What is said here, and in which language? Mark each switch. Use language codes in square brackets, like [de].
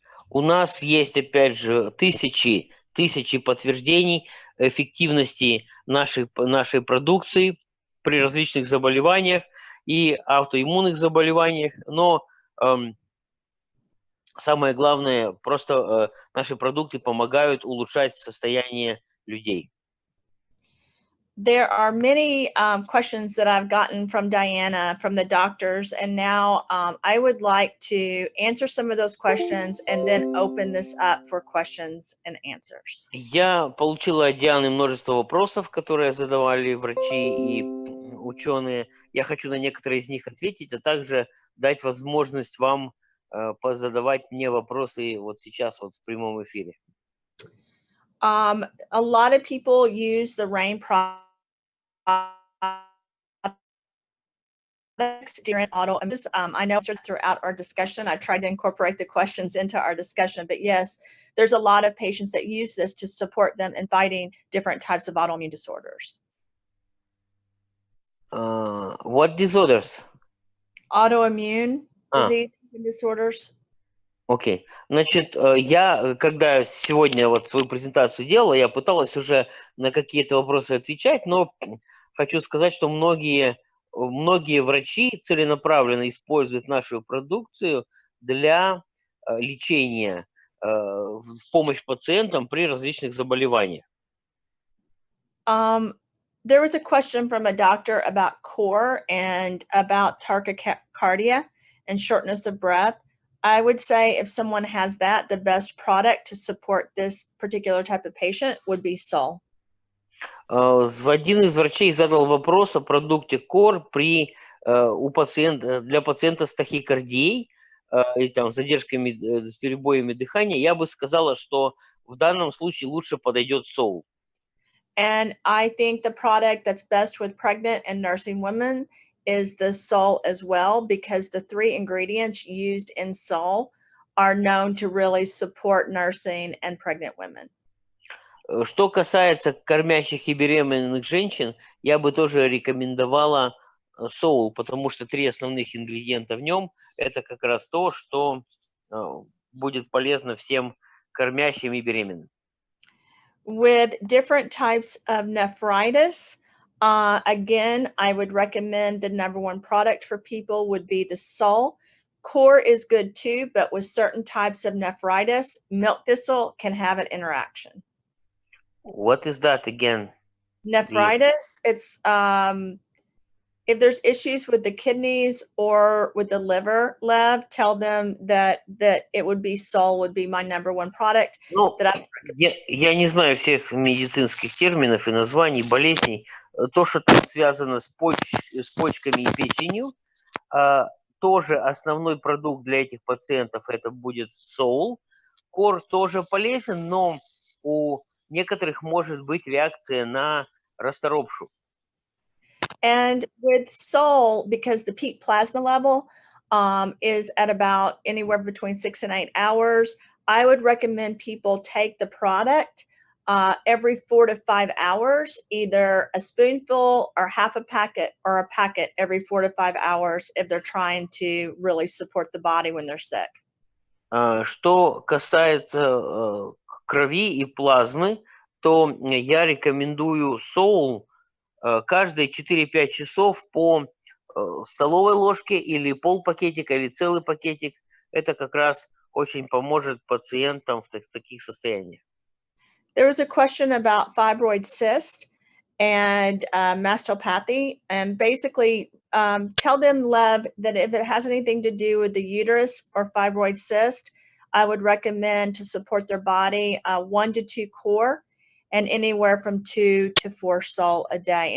[ru] У нас есть, опять же, тысячи подтверждений эффективности нашей продукции при различных заболеваниях и автоиммунных заболеваниях, но самое главное, просто наши продукты помогают улучшать состояние людей. [en] There are many questions that I've gotten from Diana, from the doctors, and now I would like to answer some of those questions and then open this up for questions and answers. [ru] Я получила от Дианы множество вопросов, которые задавали врачи и ученые. Я хочу на некоторые из них ответить, а также дать возможность вам позадавать мне вопросы вот сейчас, вот в прямом эфире. [en] A lot of people use the RAIN products during auto, and this I know throughout our discussion, I tried to incorporate the questions into our discussion, but yes, there's a lot of patients that use this to support them in fighting different types of autoimmune disorders. What disorders? Autoimmune disease disorders. [ru] Окей. Значит, я, когда сегодня вот свою презентацию делала, я пыталась уже на какие-то вопросы отвечать, но хочу сказать, что многие врачи целенаправленно используют нашу продукцию для лечения, в помощь пациентам при различных заболеваниях. [en] There was a question from a doctor about core and about tachycardia and shortness of breath. I would say if someone has that, the best product to support this particular type of patient would be Sol. [ru] Один из врачей задал вопрос о продукте КОР для пациента с тахикардией и там задержками, с перебоями дыхания. Я бы сказала, что в данном случае лучше подойдет Сол. [en] And I think the product that's best with pregnant and nursing women is the Sol as well, because the 3 ingredients used in Sol are known to really support nursing and pregnant women. [ru] Что касается кормящих и беременных женщин, я бы тоже рекомендовала Сол, потому что 3 основных ингредиента в нем – это как раз то, что будет полезно всем кормящим и беременным. [en] With different types of nephritis, again, I would recommend the #1 product for people would be the Sol. Core is good too, but with certain types of nephritis, milk thistle can have an interaction. What is that again? Nephritis, it's if there's issues with the kidneys or with the liver, Lev, tell them that it would be Sol would be my #1 product. [ru] Ну, я не знаю всех медицинских терминов и названий болезней. То, что там связано с почками и печенью, тоже основной продукт для этих пациентов это будет Сол. Кор тоже полезен, но у некоторых может быть реакция на расторопшу. [en] And with Sol, because the peak plasma level is at about anywhere between 6 and 8 hours, I would recommend people take the product every 4 to 5 hours, either a spoonful or half a packet or a packet every 4 to 5 hours if they're trying to really support the body when they're sick. [ru] Что касается крови и плазмы, то я рекомендую Сол каждые 4-5 часов по столовой ложке или полпакетика, или целый пакетик. Это как раз очень поможет пациентам в таких состояниях. [en] There was a question about fibroid cyst and mastopathy, and basically tell them, Lev, that if it has anything to do with the uterus or fibroid cyst, I would recommend to support their body 1 to 2 core and anywhere from 2 to 4 Sol a day.